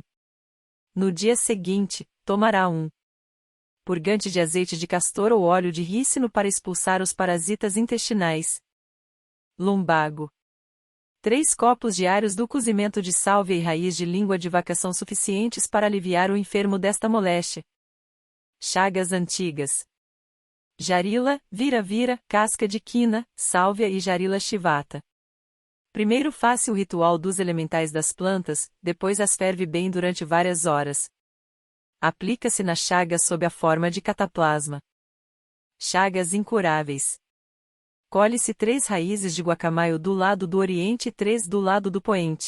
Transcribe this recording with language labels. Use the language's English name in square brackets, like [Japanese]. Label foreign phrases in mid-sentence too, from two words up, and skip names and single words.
[Portuguese] No dia seguinte, tomará um purgante de azeite de castor ou óleo de rícino para expulsar os parasitas intestinais. Lumbago. 3 copos diários do cozimento de sálvia e raiz de língua de vaca são suficientes para aliviar o enfermo desta moléstia. Chagas antigas. Jarila, vira-vira, casca de quina, sálvia e jarila chivata. Primeiro faça o ritual dos elementais das plantas, depois as ferve bem durante várias horas. Aplica-se na chaga sob a forma de cataplasma. Chagas incuráveis. Colhe-se 3 raízes de guacamaio do lado do oriente e 3 do lado do poente.